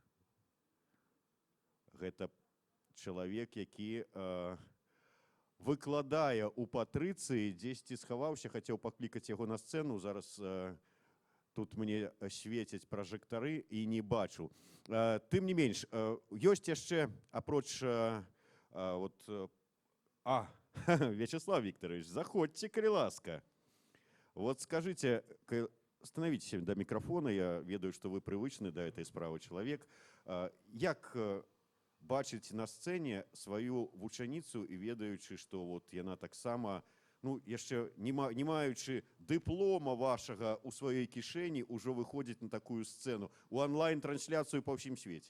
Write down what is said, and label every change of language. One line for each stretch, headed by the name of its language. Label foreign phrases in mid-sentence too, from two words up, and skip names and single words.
Belarusian: Гэта чалавек, які выкладае ў Патрыцыі, дзесьці схаваўся, хацеў паклікаць яго на сцэну, зараз тут мне свецяць пражэктары і не бачу. Тым не менш, ёсць яшчэ, апроч...
Russian: Вячеслав Викторович, заходите,
Belarusian: калі ласка.
Russian: Вот скажите, становитесь до микрофона,
Belarusian: я ведаю,
Russian: что вы привычны до этой справы человек.
Belarusian: Як бачыць на сцэне сваю вучаніцу і ведаючы, што вот яна таксама, яшчэ не маючы дыплома вашага ў сваёй кішэні, ужо выходзіць на такую сцэну, у онлайн-трансляцыю па ўсім свеце?